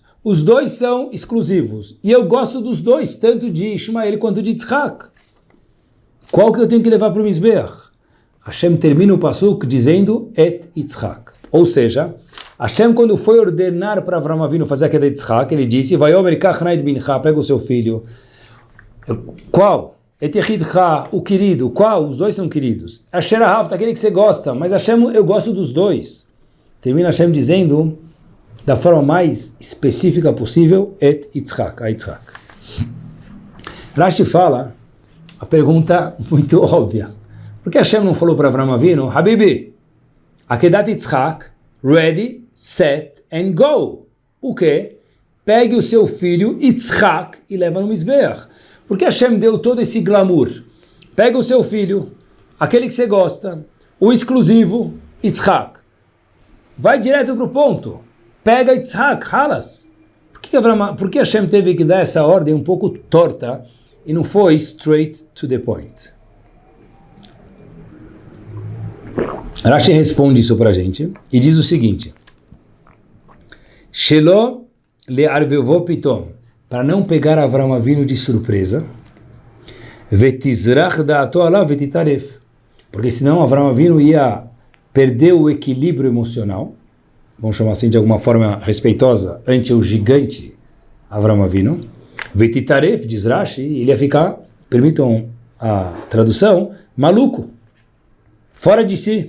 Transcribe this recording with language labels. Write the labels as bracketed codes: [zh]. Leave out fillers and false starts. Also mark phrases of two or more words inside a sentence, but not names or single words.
[pt] Os 2 são exclusivos. E eu gosto dos 2, tanto de Ishmael quanto de Yitzhak. Qual que eu tenho que levar para o Mizbeach? Hashem termina o pasuk dizendo, Et Yitzhak. Ou seja, Hashem, quando foi ordenar para Avram Avinu fazer a Kedat Yitzhak, ele disse, [he] ויאמר קח נא את בנך, [pt] pega o seu filho. Qual? [he] את יחידך, [pt] o querido. Qual? Os 2 são queridos. [he] אשר אהבת, [pt] aquele que você gosta. Mas Hashem, eu gosto dos 2. Termina Hashem dizendo, da forma mais específica possível, Et Yitzhak, a Yitzhak. Rashi fala, a pergunta muito óbvia. Por que Hashem não falou para Avram Avinu, Habibi, Akedat Yitzhak, [en] ready, set and go. [pt] O quê? Pegue o seu filho Yitzhak e leva no Mizbeach. Por que Hashem deu todo esse glamour? Pega o seu filho, aquele que você gosta, o exclusivo, Yitzhak. Vai direto para o ponto. Pega Yitzhak, halas. Por que Hashem teve que dar essa ordem um pouco torta e não foi [en] straight to the point? [pt] Rashi responde isso para a gente e diz o seguinte, [he] שלא לערבבו פתאום, [pt] para não pegar Avram Avinu de surpresa, [he] ותזוח דעתו עליו ותטרף, [pt] porque senão Avram Avinu ia perder o equilíbrio emocional, vamos chamar assim de alguma forma respeitosa, ante o gigante Avram Avinu, vetitaref, diz Rashi, ele ia ficar, permitam a tradução, maluco, fora de si.